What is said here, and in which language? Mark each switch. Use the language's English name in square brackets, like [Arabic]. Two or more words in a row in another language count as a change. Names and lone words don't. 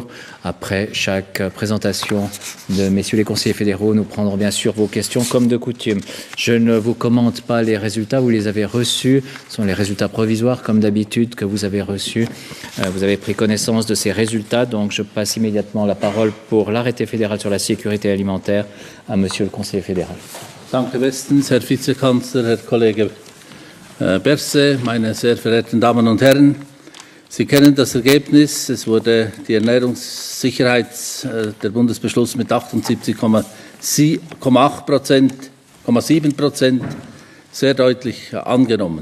[French] Après chaque présentation de messieurs les conseillers fédéraux, nous prendrons bien sûr vos questions comme de coutume. Je ne vous commente pas les résultats, vous les avez reçus. Ce sont les résultats provisoires comme d'habitude que vous avez reçus. Vous avez pris connaissance de ces résultats, donc je passe immédiatement la parole pour l'arrêté fédéral sur la sécurité alimentaire à monsieur le conseiller fédéral. [German] Danke bestens, Herr Vizekanzler, Herr Kollege Berset, meine sehr verehrten Damen und Herren. Sie kennen das Ergebnis. Es wurde die Ernährungssicherheit, der Bundesbeschluss mit 78,7% sehr deutlich angenommen.